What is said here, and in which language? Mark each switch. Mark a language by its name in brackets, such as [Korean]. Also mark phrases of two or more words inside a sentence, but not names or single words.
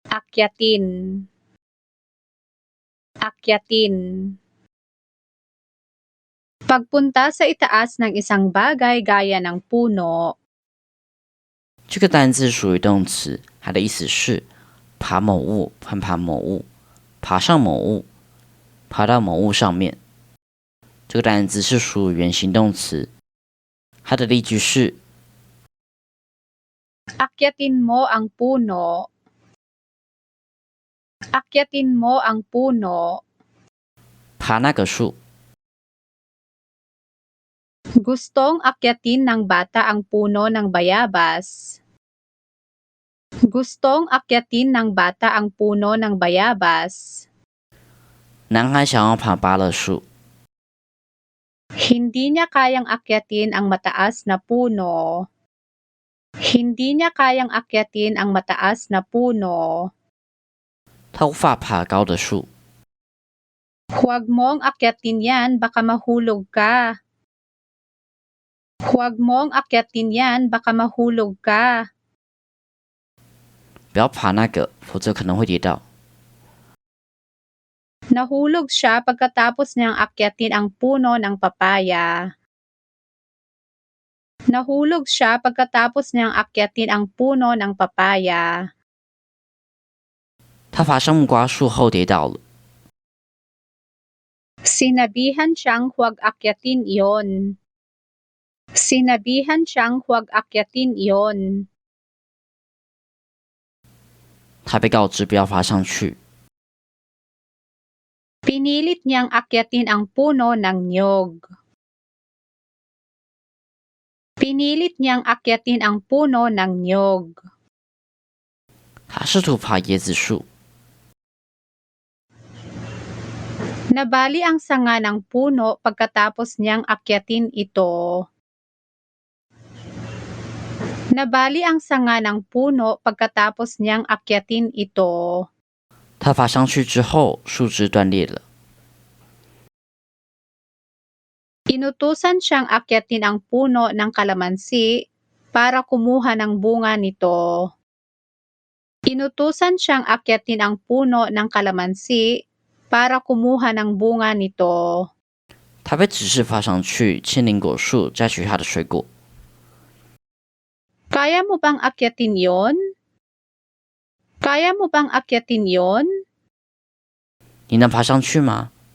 [Filipino] akyatin, akyatin. Pagpunta sa itaas ng isang bagay gaya ng puno. [Chinese] 这个单字属于动词，它的意思是爬某物、攀爬某物、爬上某物、爬到某物上面。这个单字是属于原形动词，它的例句是 [Filipino] Akyatin mo ang puno. Akyatin mo ang puno. [Chinese] 爬那个树。 [Filipino] Gustong akyatin ng bata ang puno ng bayabas. Gustong akyatin ng bata ang puno ng bayabas. [Chinese] 男孩想要爬芭乐树， [Filipino] Hindi niya kayang akyatin ang mataas na puno. Hindi niya kayang akyatin ang mataas na puno. [Chinese] 他无法爬高的树。 [Filipino] Huwag mong akyatin yan, baka mahulog ka. Huwag mong akyatin yan, baka mahulog ka. [Chinese] 不要爬那个，否则可能会跌倒。 [Filipino] Nahulog siya pagkatapos niyang akyatin ang puno ng papaya. Nahulog siya pagkatapos niyang akyatin ang puno ng papaya. [Chinese] 他爬上木瓜树后跌倒了。 [Filipino] Sinabihan siyang huwag akyatin iyon. Sinabihan siyang huwag akyatin iyon. [Chinese] 他被告知不要爬上去。 [Filipino] Pinilit niyang akyatin ang puno ng niyog. Pinilit niyang akyatin ang puno ng niyog. [Chinese] 他试图爬椰子树。 [Filipino] Nabali ang sanga ng puno pagkatapos niyang akyatin ito. Nabali ang sanga ng puno pagkatapos niyang akyatin ito. [Chinese] 他爬上去之后，树枝断裂了。 [Filipino] Inutusan siyang akyatin ang puno ng kalamansi para kumuha ng bunga nito. Inutusan siyang akyatin ang puno ng kalamansi para kumuha ng bunga nito. [Chinese] 他被指示爬上去牵苹果树摘取它的水果。 [Filipino] Kaya mo bang akyatin yon? Kaya mo bang akyatin yon? [Chinese] 你能爬上去吗？